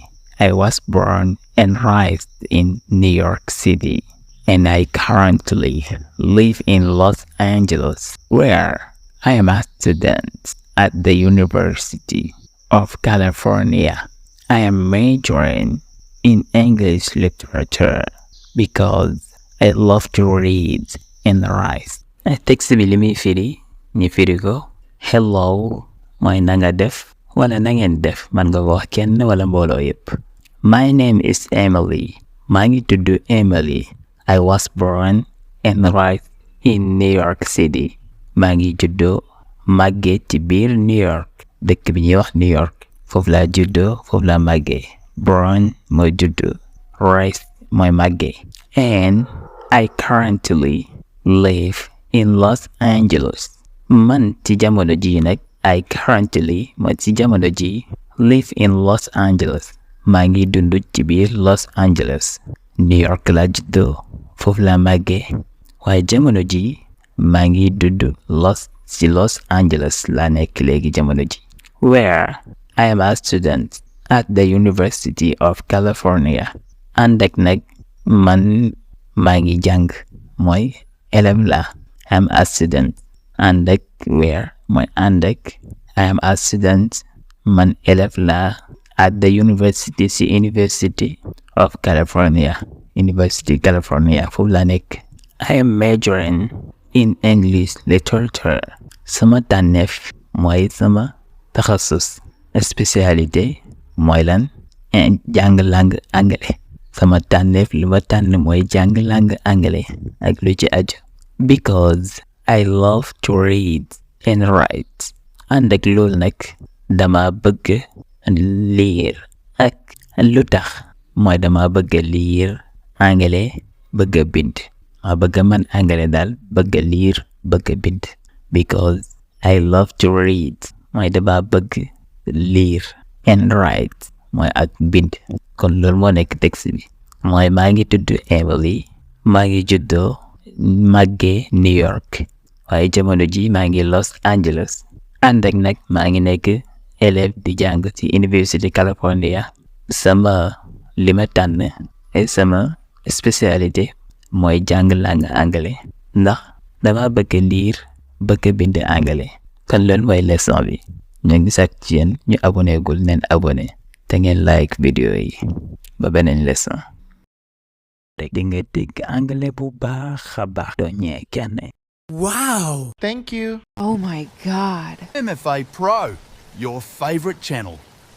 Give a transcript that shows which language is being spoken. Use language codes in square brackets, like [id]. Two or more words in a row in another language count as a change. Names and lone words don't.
[en] I was born and raised in New York City, and I currently live in Los Angeles, where I am a student at the University of California. I am majoring in English literature because I love to read and write. [wo] Texte bi li muy firi ñu firi ko. Hello mooy na nga def wala na ngeen def man nga wax kenn wala mbooloo yépp. [en] My name is Emily. [wo] maa ngi tudd Emily. [en] I was born and raised in New York City. [wo] maa ngi juddoo màggee ci biir New York dëkk bi ñuy wax New York. foofu laa juddoo foofu laa màggee. Born mooy juddu. Raised mooy màggee. [en] And I currently live in Los Angeles. [wo] Man ci jamono ji nag [en] I currently [wo] mooy ci jamono ji [en] live in Los Angeles. [wo] maa ngi dund ci biir Los Angeles. New York laa juddoo foofu laa màggee waaye jamono ji maa ngi dund Los Angeles laa nekk léegi jamono ji. [en] Where I am a student at the University of California. [wo] ànd ak nag man maa ngi jàng mooy élève la. [en] I am a student. [wo] ànd ak [en] where [wo] mooy ànd ak [en] I am a student [wo] man élève la [en] at the University of California. [wo] University California foofu laa nekk. [en] I am majoring in English literature. [wo] sama tànneef mooy sama taxasus. spécialité mooy lan jàng [fr] langue anglais. [wo] sama tànneef li ma tànn mooy jàng [fr] langue anglais [wo] ak lu ci aju. [en] Because I love to read and write. [wo] ànd ak loolu nag dama bëgg liir ak lu tax mooy dama bëgg liir anglais bëgg bind. ma bëgg man anglais daal bëgg liir bëgg bind. [en] Because I love to read [wo] mooy dama bëgg liir [en] and write [wo] mooy ak bind. kon loolu moo nekk texte bi mooy maa ngi tudd Emily. maa ngi juddoo màggee New York waaye jamono ji maa ngi Los Angeles. ànd ak nag maa ngi nekk élève di jàng ci University California. sama li ma tànn sama spécialité mooy jàng [fr] langue anglais [wo] ndax dama bëgg liir bëgg bind anglais. kon loolu mooy leçon bi. ñu ngi sàkk ci yéen ñu abonné gul neen abonné te ngeen like vidéo yi ba beneen leçon. rek di nga dégg anglais bu baax a baax doo ñee kenn. [en] Wow! Thank you. Oh my God. MFA Pro, your favourite channel.